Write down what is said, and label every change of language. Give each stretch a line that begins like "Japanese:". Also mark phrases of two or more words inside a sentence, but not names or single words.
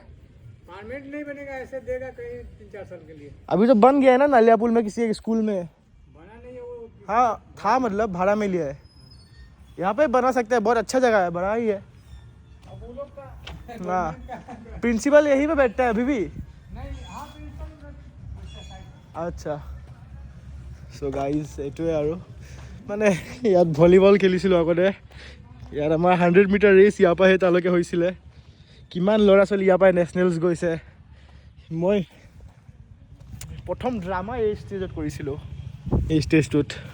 Hindi: परमानेंट नहीं बनेगा, ऐसे देगा कहीं 3-4 साल के लिए। अभी तो बन गया है ना नलियापुर में किसी एक स्कूल में। बना नहीं है वो। हाँ था, मतलब भाड़ा में लिया है। यहाँ पे बना सकते हैं, बहुत अच्छा जगह है, बना ही है। अब वो लोग का हाँ प्रिंसिपल यहीं पे बैठता है अभी भी? नहीं, हाँ प्रिंसिपल
Assamese: আচ্ছা।
English: so guys
Assamese: এইটোৱে আৰু মানে ইয়াত ভলীবল খেলিছিলোঁ আগতে। ইয়াত আমাৰ 100 মিটাৰ ৰেচ ইয়াৰ পৰা সেই তালৈকে হৈছিলে। কিমান ল'ৰা ছোৱালী ইয়াৰ পৰাই নেশ্যনেলছ গৈছে। মই প্ৰথম ড্ৰামা এই ষ্টেজত কৰিছিলোঁ, এই ষ্টেজটোত।